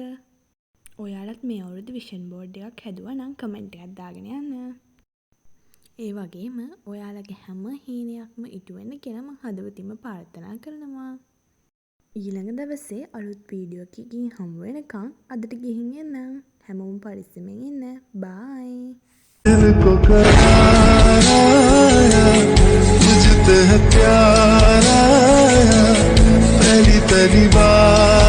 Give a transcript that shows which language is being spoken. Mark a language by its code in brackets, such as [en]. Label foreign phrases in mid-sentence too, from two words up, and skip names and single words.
[si] ඔයාලත් මේ අවුරුදු විෂන් බෝඩ් එකක් හැදුවා නම් කමෙන්ට් එකක් දාගෙන යන්න. ඒ වගේම ඔයාලගේ හැම හීනයක්ම ඉටු වෙන්න කියලා මම හදවතින්ම ප්‍රාර්ථනා කරනවා. ඊළඟ දවසේ අලුත් වීඩියෝ එකකින් හමු වෙනකන් අදට ගිහින් එන්න. හැමෝම පරිස්සමෙන් ඉන්න. බයි. [hi] दिल को करार आया तुझसे है प्यार आया पहली बार